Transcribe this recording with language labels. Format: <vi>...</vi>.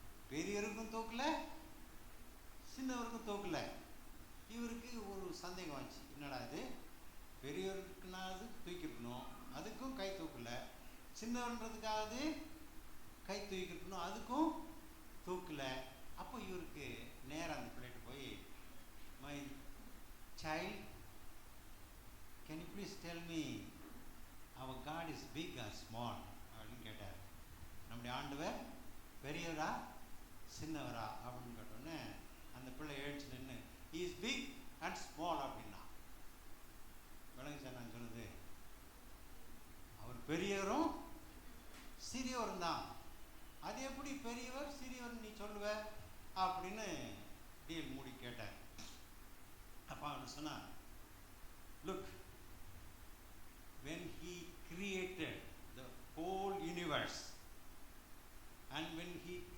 <ta>பெரியவருக்கும் தூக்கல, சின்னவருக்கும் தூக்கல. இவருக்கு ஒரு சந்தேகம் ஆச்சு, என்னடா இது, பெரியவருக்குனாவது தூக்கிருக்கணும், அதுக்கும் கை தூக்கல, சின்னவன்றதுக்காவது கை தூக்கிருக்கணும், அதுக்கும் தூக்கல.</ta> <en>அப்போ இவருக்கு நேரம் அந்த பிள்ளைகிட்ட போய், my child, can you please tell me our God is big or small</en> <ta>அப்படின்னு கேட்டார். நம்முடைய ஆண்டவர் பெரியவரா சின்னவரா அப்படின்னு கேட்டோன்னே அந்த பிள்ளை எழுச்சி நின்று</ta> <en>he is big and small</en> <ta>அப்படின்னா. விளங்கு சார் நான் சொன்னது? அவர் பெரியவரும் சிறியவரும் தான். அது எப்படி பெரியவர் சிறியவர் நீ சொல்லுவ அப்படின்னு டிஎல் மூடி கேட்டார். அப்பா அவன் சொன்னான்,</ta> <en>look, when he created the whole universe and when he</en>